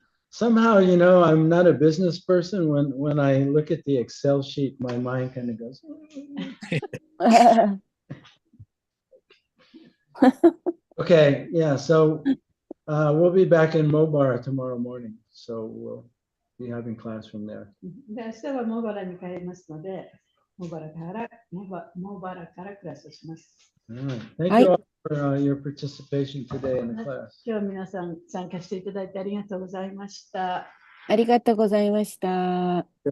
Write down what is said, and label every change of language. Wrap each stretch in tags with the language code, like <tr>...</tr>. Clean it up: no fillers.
<en>Somehow, I'm not a business person. When I look at the Excel sheet, my mind kind of goes. Okay, yeah. So we'll be back in Mobara tomorrow morning. So we'll be having class from there.</en> <ja>で、明日はモバラに帰りますので、モバラからクラスをします。</ja> <en>All right. Thank you all for your participation today in the class.</en> <ja>今日皆さん参加していただいてありがとうございました。ありがとうございました。</ja>